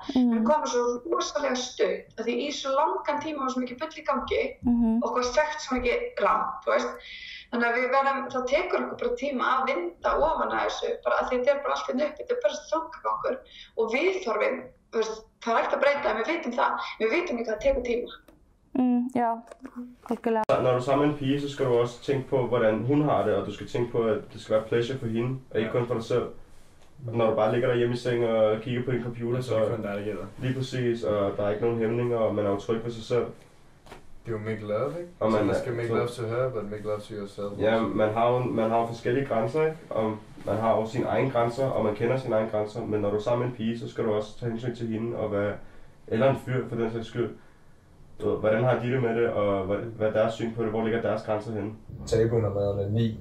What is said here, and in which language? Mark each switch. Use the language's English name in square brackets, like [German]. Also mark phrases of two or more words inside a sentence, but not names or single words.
[Icelandic] Við komum svo rosalega stutt, af því í svo langan tíma var svo mikið bull í gangi og hvað sagt svo mikið rangt, þú veist. Þannig að við verðum, það tekur okkur bara tíma að vinda ofan að þessu, bara að þetta er bara allt inn upp, þetta er bara þungagangur og viðhorfin, þú veist, það er ekkert að breyta, en við vitum það, við vitum ekki að það tekur tíma. Ja, algjörlega. [Danish] Når du er sammen med en pige, så skal du også tænke på, hvordan hun har det, og du skal tænke på, at det skal være pleasure for hende, og ikke kun for dig selv. Og når du bare ligger derhjemme i seng og kigger på din computer, så er det lige præcis, og der er ikke nogen hæmninger, og man er jo tryg ved sig selv. Det er jo [English] make love, [Danish] ikke? Og man skal [English] make love to her, but make love to yourself. [Danish] Ja, man har jo forskellige grænser, ikke? Og man har jo sine egne grænser, og man kender sine egne grænser, men når du er sammen med en pige, så skal du også tage hensyn til hende, og eller en fyr for den sags skyld. Hvordan har de det med det, og hvad er deres syn på det? Hvor ligger deres grænser henne? Tabuen har været onani.